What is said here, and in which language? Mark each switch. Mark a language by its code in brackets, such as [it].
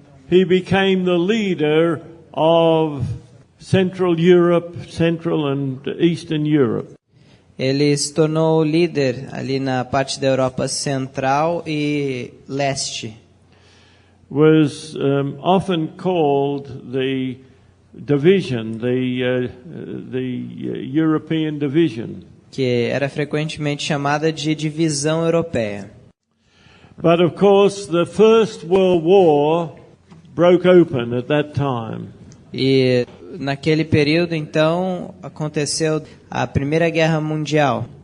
[en] he became the leader of Central Europe, Central and Eastern Europe. [pt] ele se tornou o líder ali na parte da Europa Central e Leste. [en] Was often called the division, the European division. [pt] Que era frequentemente chamada de divisão europeia. [en] But of course, the First World War broke open at that time. [pt] E naquele período, então, aconteceu a Primeira Guerra Mundial,